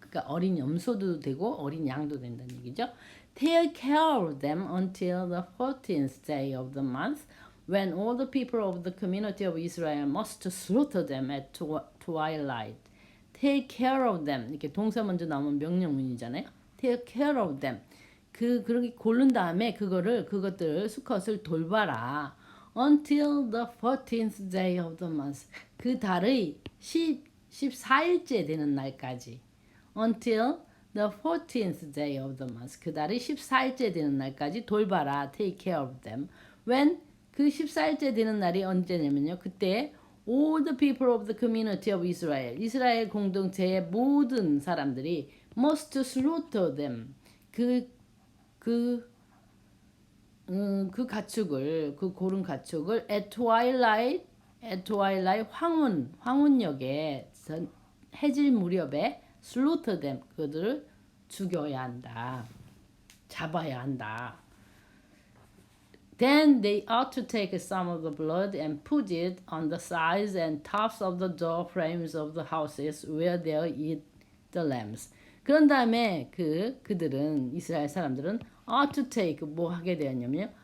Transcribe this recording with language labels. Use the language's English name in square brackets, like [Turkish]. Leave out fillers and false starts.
[Korean] 그러니까 어린 염소도 되고 어린 양도 된다는 얘기죠. [English] Take care of them until the 14th day of the month, when all the people of the community of Israel must slaughter them at twilight. Take care of them. [Korean] 이렇게 동사 먼저 나오면 명령문이잖아요. [English] Take care of them. [Korean] 그렇게 고른 다음에 그것들을 수컷을 돌봐라. [English] Until the 14th day of the month. [Korean] 그 달의 14일째 되는 날까지. [English] Until the 14th day of the month. [Korean] 그 달의 14일째 되는 날까지 돌봐라. [English] Take care of them. When [Korean] 그 14일째 되는 날이 언제냐면요. 그때 [English] all the people of the community of Israel. [Korean] 이스라엘 공동체의 모든 사람들이 [English] must slaughter them. [Korean] 그 가축을 그 고른 가축을 [English] at twilight [Korean] 황혼역에 해질 무렵에 [English] slaughter them [Korean] 그들을 죽여야 한다. 잡아야 한다. [English] Then they ought to take some of the blood and put it on the sides and tops of the door frames of the houses where they eat the lambs. [Korean] 그런 다음에 그들은 이스라엘 사람들은 [English] ought to take [Korean] 뭐 하게 되었냐면요.